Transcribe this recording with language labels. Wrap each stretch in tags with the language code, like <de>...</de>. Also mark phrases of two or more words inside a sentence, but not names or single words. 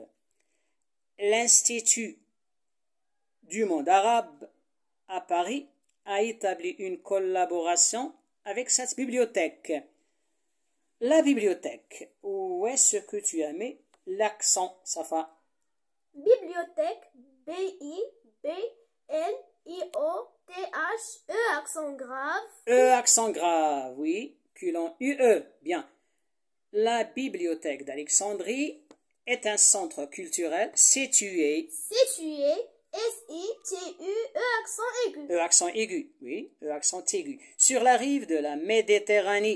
<fr>L'Institut du monde arabe à Paris a établi une collaboration avec cette bibliothèque. La bibliothèque, où est-ce que tu as mis l'accent, Safa? Bibliothèque, B-I-B-L-I-O-T-H-E accent grave. E accent grave, oui, culon UE, bien. La bibliothèque d'Alexandrie est un centre culturel situé, S-I-T-U-E accent aigu. E accent aigu, oui, E accent aigu, sur la rive de la Méditerranée.</fr>